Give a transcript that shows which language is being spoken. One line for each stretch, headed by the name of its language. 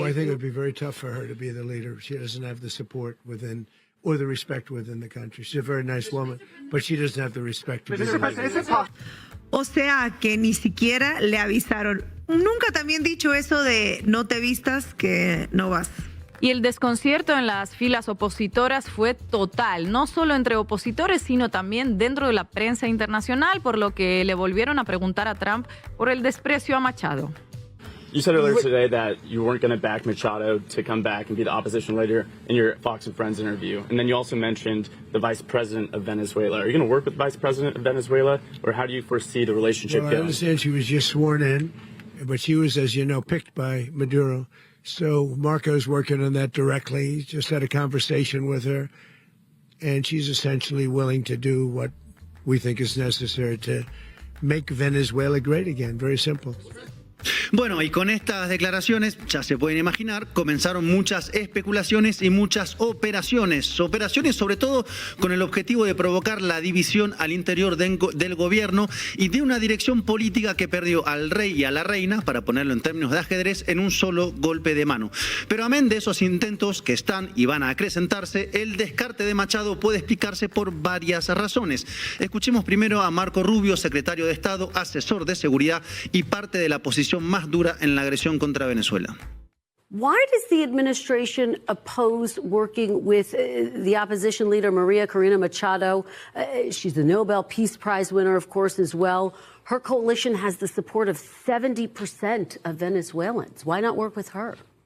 English: Oh, I think it would be very tough for her to be the leader. She doesn't have the support within or the respect within the country. She's a very nice woman, but she doesn't have the respect to be the leader.
Spanish: O sea, que ni siquiera le avisaron. Nunca también dicho eso de no te vistas que no vas. Y el desconcierto en las filas opositoras fue total, no solo entre opositores, sino también dentro de la prensa internacional, por lo que le volvieron a preguntar a Trump por el desprecio a Machado.
English: You said earlier today that you weren't going to back Machado to come back and be the opposition leader in your Fox and Friends interview. And then you also mentioned the vice president of Venezuela. Are you going to work with the vice president of Venezuela, or how do you foresee the relationship Well, going? I understand she was just sworn in, but she was, as you know, picked by Maduro. So Marco's working on that directly. He just had a conversation with her, and she's essentially willing to do what we think is necessary to make Venezuela great again. Very simple.
Spanish: Bueno, y con estas declaraciones, ya se pueden imaginar, comenzaron muchas especulaciones y muchas operaciones. Operaciones sobre todo con el objetivo de provocar la división al interior del gobierno y de una dirección política que perdió al rey y a la reina, para ponerlo en términos de ajedrez, en un solo golpe de mano. Pero amén de esos intentos que están y van a acrecentarse, el descarte de Machado puede explicarse por varias razones. Escuchemos primero a Marco Rubio, secretario de Estado, asesor de seguridad y parte de la posición más dura en la agresión contra Venezuela.
English: Why does the administration oppose working with the opposition leader, Maria Corina Machado? She's the Nobel Peace Prize winner, of course, as well. Her coalition has the support of 70% of Venezuelans. Why not work with her?